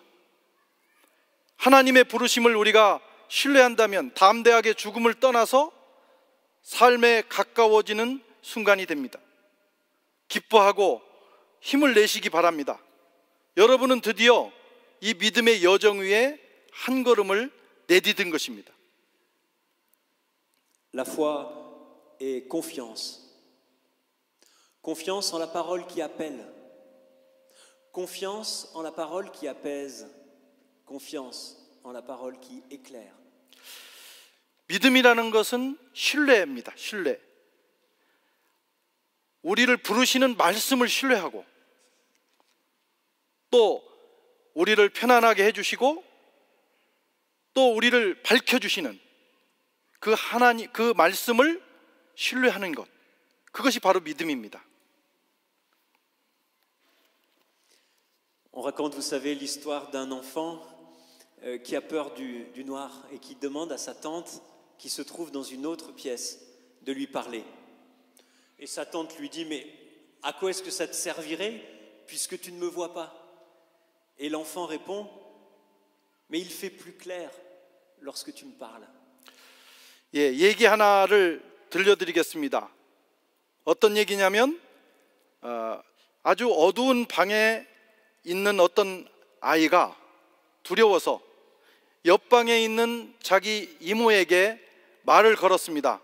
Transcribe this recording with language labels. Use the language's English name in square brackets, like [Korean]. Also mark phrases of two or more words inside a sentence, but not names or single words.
[Korean] 하나님의 부르심을 우리가 신뢰한다면 담대하게 죽음을 떠나서 삶에 가까워지는 순간이 됩니다. 기뻐하고 힘을 내시기 바랍니다. 여러분은 드디어 이 믿음의 여정 위에 한 걸음을 내디딘 것입니다. [French] La foi est confiance. Confiance en la parole qui appelle. Confiance en la parole qui apaise. Confiance en la parole qui éclaire. [Korean] 믿음이라는 것은 신뢰입니다. 신뢰. 우리를 부르시는 말씀을 신뢰하고 또 우리를 편안하게 해주시고 또 우리를 밝혀주시는 그 하나님, 그 말씀을 신뢰하는 것, 그것이 바로 믿음입니다. [French] On raconte, vous savez, l'histoire d'un enfant qui a peur du noir et qui demande à sa tante, qui se trouve dans une autre pièce, de lui parler. Et sa tante lui dit, mais à quoi est-ce que ça te servirait puisque tu ne me vois pas? Et l'enfant répond, mais il fait plus clair lorsque tu me parles. [Korean] 예, 얘기 하나를 들려드리겠습니다. 어떤 얘기냐면 아주 어두운 방에 있는 어떤 아이가 두려워서 옆방에 있는 자기 이모에게 말을 걸었습니다.